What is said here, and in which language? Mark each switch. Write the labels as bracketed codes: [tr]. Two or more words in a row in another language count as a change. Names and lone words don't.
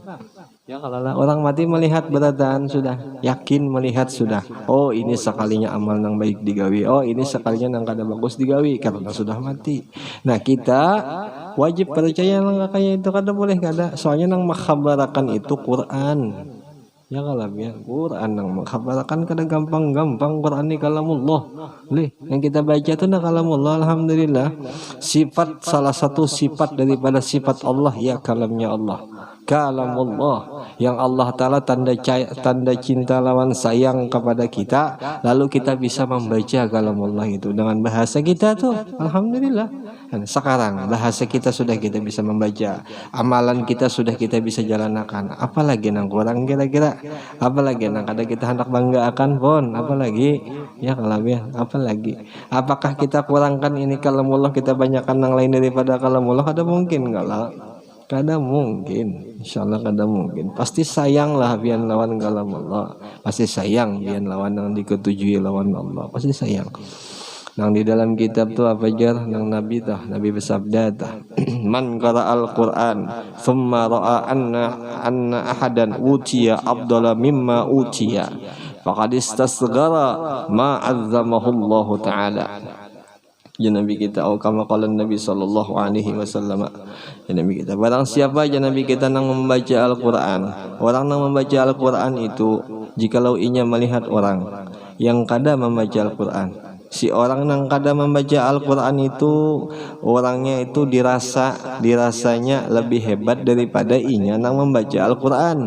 [bjn] Ya kalau orang mati melihat beradaan sudah yakin melihat sudah oh ini sekalinya amal nang baik digawi, oh ini sekalinya nang kada bagus digawi karena sudah mati. Nah kita wajib percaya nang kayak itu kada boleh kada, soalnya nang makhabarakan itu Quran. Ya kalau ya Quran nang mengkhabarkan kada gampang Quran ni kalamullah. [id] Yang kita baca itu nah [ar] كلام الله الحمد لله. [id] Salah satu sifat daripada sifat Allah ya kalamnya Allah. Kalamullah yang Allah taala tanda cinta lawan sayang kepada kita, lalu kita bisa membaca kalamullah itu dengan bahasa kita tuh alhamdulillah. Sekarang bahasa kita sudah kita bisa membaca, amalan kita sudah kita bisa jalankan, [bjn] apalagi nang kurang kira-kira, apalagi nang kada kita hendak bangga akan pun, apalagi ya kalau ya apalagi apakah kita kurangkan ini kalamullah kita banyakkan nang lain daripada kalamullah? Kada mungkin kada mungkin, insyaallah kada mungkin. Pasti sayang lah bian lawan kalamullah, pasti sayang bian lawan yang diketujui lawan Allah, pasti sayang. Nang di dalam kitab tuh apa jar nang Nabi bersabda [ar] من قرأ القرآن ثم رأى أن أحدا أوتي أفضل مما أوتي فقد استصغر ما عظمه الله تعالى. [bjn] Ya Nabi kita [ar] كما قال النبي صلى الله عليه وسلم. [bjn] Ya Nabi kita barang siapa ya Nabi kita nang membaca Al-Qur'an, orang nang membaca Al-Qur'an itu jikalau inya melihat orang yang kada membaca Al-Qur'an, si orang nang kada membaca Al-Quran itu orangnya itu dirasanya lebih hebat daripada inya nang membaca Al-Quran.